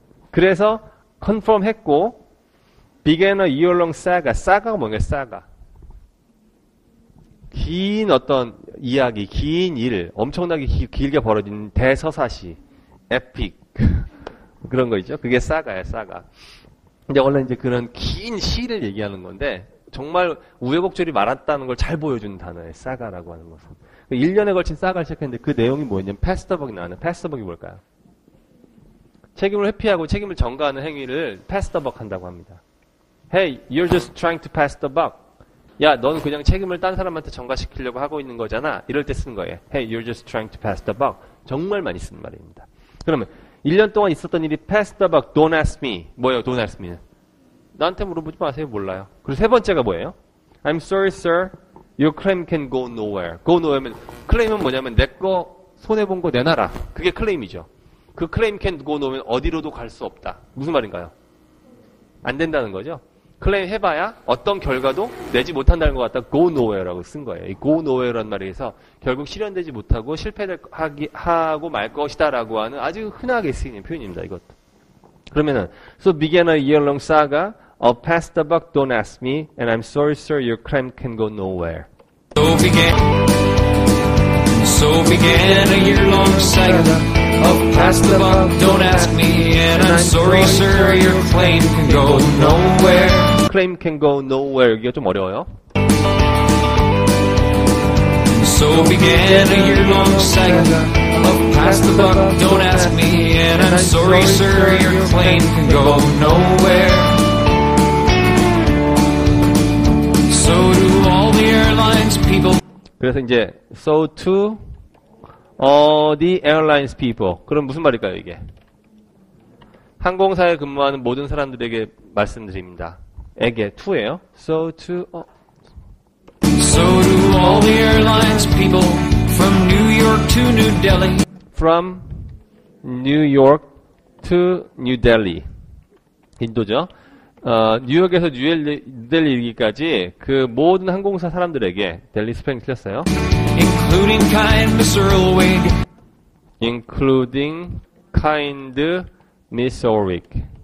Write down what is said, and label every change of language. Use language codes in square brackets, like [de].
[ko] 그래서 confirm 했고 [en] began a year-long saga. [ko] saga가 뭔가요? saga. 긴 어떤 이야기, 긴 일, 엄청나게 길게 벌어진 대서사시, 에픽 그런 거 있죠. 그게 saga예요, saga. 근데 원래 이제 그런 긴 시를 얘기하는 건데 정말 우여곡절이 많았다는 걸 잘 보여주는 단어예요. saga라고 하는 것은. 1년에 걸친 saga를 시작했는데 그 내용이 뭐였냐면 pass the buck이 나왔는데 pass the buck이 뭘까요? 책임을 회피하고 책임을 전가하는 행위를 pass the buck 한다고 합니다. [en] Hey, you're just trying to pass the buck. [ko] 야, 넌 그냥 책임을 딴 사람한테 전가시키려고 하고 있는 거잖아. 이럴 때 쓰는 거예요. [en] Hey, you're just trying to pass the buck. [ko] 정말 많이 쓰는 말입니다. 그러면 1년 동안 있었던 일이 [en] pass the buck, don't ask me. [ko] 뭐예요, don't ask me는? 나한테 물어보지 마세요. 몰라요. 그리고 세 번째가 뭐예요? [en] I'm sorry, sir. Your claim can go nowhere. [ko] go nowhere면 클레임은 뭐냐면 내 거 손해본 거 내놔라. 그게 클레임이죠. 그 claim can go nowhere 어디로도 갈 수 없다. 무슨 말인가요? 안 된다는 거죠. 클레임 해봐야 어떤 결과도 내지 못한다는 것 같다. go nowhere라고 쓴 거예요. 이 go nowhere라는 말에서 결국 실현되지 못하고 실패하고 말 것이다라고 하는 아주 흔하게 쓰이는 표현입니다. 이것도. [en] 그러면은 so began a year-long saga of pass the buck, don't ask me, and I'm sorry, sir, your claim can go nowhere. So began a year-long saga of pass the buck, don't ask me, and I'm sorry, sir, your claim can go nowhere. claim can go nowhere. [ko] 이게 좀 어려워요. [en] So began a year-long saga of pass the buck, don't ask me, and I'm sorry, sir, your claim can go nowhere. So do all the airlines people. [ko] 그래서 이제 [en] so to all the airlines people. [ko] 그럼 무슨 말일까요, 이게? 항공사에 근무하는 모든 사람들에게 말씀드립니다. 에게 to예요. So to [en] So do all the airlines people from New York to New Delhi. from New York to New Delhi. [ko] 인도죠. 뉴욕에서 뉴델리까지 그 모든 항공사 사람들에게 델리 스펠링 틀렸어요. [en] Including kind Miss Earlwig. Including kind Miss Orwick.